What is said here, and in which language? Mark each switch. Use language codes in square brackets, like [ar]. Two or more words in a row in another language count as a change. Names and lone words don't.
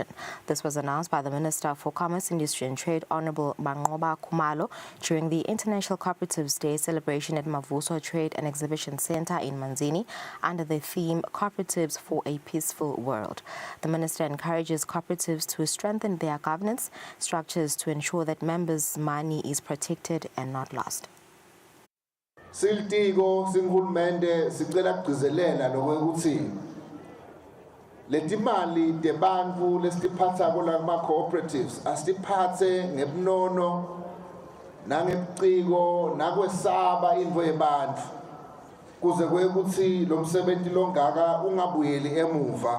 [en] This was announced by the Minister for Commerce, Industry and Trade, Honorable Mangoba Kumalo, during the International Cooperatives Day celebration at Mavuso Trade and Exhibition Center in Manzini under the theme Cooperatives for a Peaceful World. The Minister encourages cooperatives to strengthen their governance structures to ensure that members' money is protected and not lost. [ss] Siltiko singhulumende sicela kugcizelela lokuthi letimali tebantfu lesitiphatsa kulama cooperatives asitiphatse ngebunono nangebuciko nakwesaba intfo yebantfu kuze kwekuthi lo msebenzi longaka ungabuyeli emuva.